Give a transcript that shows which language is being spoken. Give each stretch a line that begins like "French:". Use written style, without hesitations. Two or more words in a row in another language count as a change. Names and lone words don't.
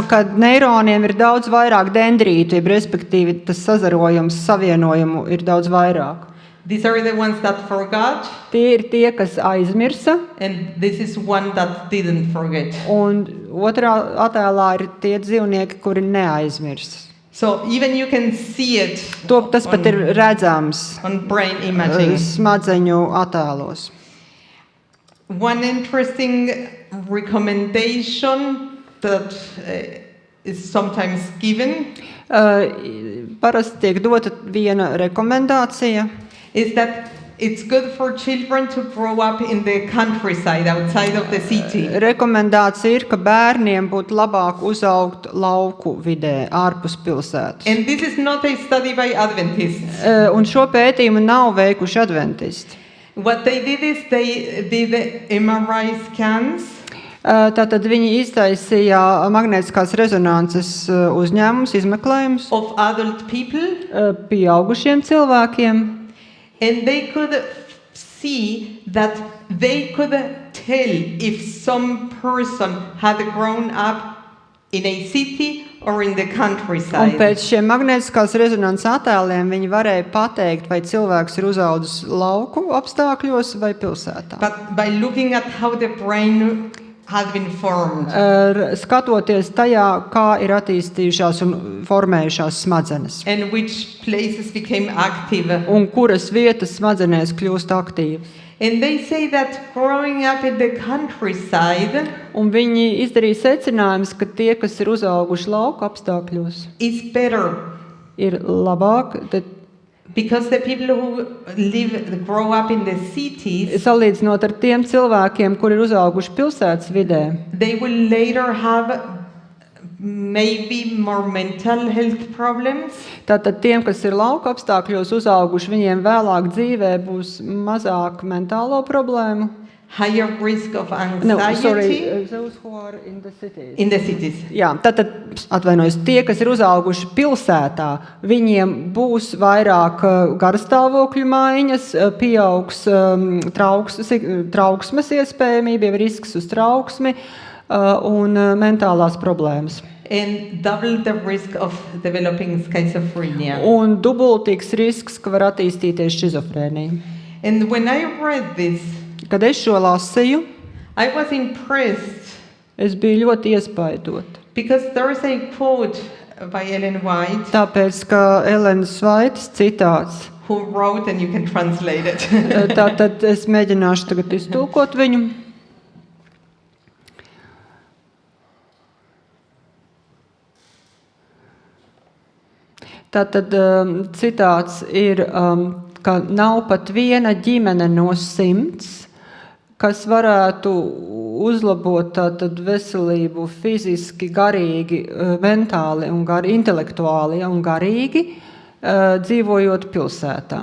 English: connections.
Latvian: ka neironiem ir daudz vairāk dendrītu, respektīvi tas sazarojums, savienojumu ir daudz vairāk.
English: These are the ones that forgot,
Latvian: Tie ir tie, kas aizmirsa,
English: and this is one that didn't forget.
Latvian: un otrā attēlā ir tie dzīvnieki, kuri neaizmirsa.
English: So even you can see it
Latvian: Tas pat ir redzams
English: on brain imaging.
Latvian: smadzeņu attēlos.
English: One interesting recommendation that is sometimes given
Latvian: Parasti tiek dota viena rekomendācija,
English: is that it's good for children to grow up in the countryside, outside of the city.
Latvian: Rekomendācija ir, ka bērniem būtu labāk uzaugt lauku vidē, ārpus pilsētas.
English: And this is not a study by Adventists.
Latvian: Un šo pētījumu nav veikuši adventisti.
English: What they did is they did MRI scans
Latvian: Tātad viņi iztaisīja magnētiskās rezonances uzņēmumus, izmeklējumus
English: of adult people,
Latvian: pieaugušiem cilvēkiem.
English: and they could see that they could tell if some person had grown up in a city or in the
Latvian: Un
English: countryside.
Latvian: pēc šiem magnētiskās rezonances attēliem viņi varēja pateikt, vai cilvēks ir uzaudzis lauku apstākļos vai pilsētā.
English: But by looking at how the brain had been formed.
Latvian: Skatoties tajā, kā ir attīstījušās un formējušās smadzenes,
English: And which places became active.
Latvian: un kuras vietas smadzenēs kļūst aktīvas.
English: And they say that growing up in the countryside
Latvian: Un viņi izdarīja secinājumus, ka tie, kas ir uzauguši lauku apstākļos,
English: is better
Latvian: ir labāk, tad
English: because the people who grow up in the cities,
Latvian: salīdzinot ar tiem cilvēkiem, kuri ir uzauguši pilsētas vidē,
English: they will later have maybe more mental health problems.
Latvian: Tātad tiem, kas ir lauka apstākļos uzauguši, viņiem vēlāk dzīvē būs mazāk mentālo problēmu.
English: Higher risk of anxiety those who are in the cities. in the cities.
Latvian: Jā, tātad, atvainojos, tie, kas ir uzauguši pilsētā, viņiem būs vairāk garstāvokļu maiņas, pieaugs trauksmes iespējamība, jau risks uz trauksmi un mentālās problēmas.
English: And double the risk of developing schizophrenia.
Latvian: Un dubultīgs risks, ka var attīstīties šizofrēnija.
English: And when I read this,
Latvian: Kad es šo lasīju,
English: I was impressed
Latvian: es biju ļoti iespaidota.
English: because there is a quote by Ellen White
Latvian: Tāpēc, ka Elenas Vaitas citāts,
English: who wrote, and you can translate it.
Latvian: tātad es mēģināšu tagad iztulkot viņu. Tātad citāts ir, ka nav pat viena ģimene no 100, kas varētu uzlabot tātad veselību fiziski, garīgi, mentāli un intelektuāli un garīgi, dzīvojot pilsētā.